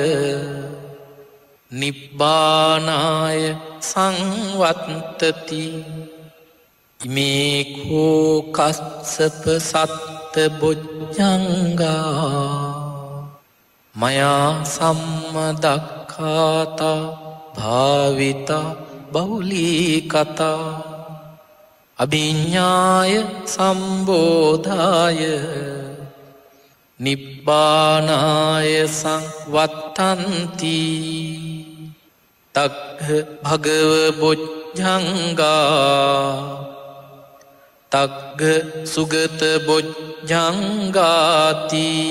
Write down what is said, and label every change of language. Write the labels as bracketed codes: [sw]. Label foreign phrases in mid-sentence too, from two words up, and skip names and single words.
[pi] නිබ්බානාය සංවත්තති ඉමේ කෝ කස්සප සත්ත බොජ්ජංගා මයා සම්මදක්ඛාතා භාවිතා බහුලී කතා අභිඤ්ඤාය සම්බෝධාය නිබ්බානාය සංවත්තන්ති තග්ග භගව බොජ්ජංගා තග්ග සුගත බොජ්ජංගාති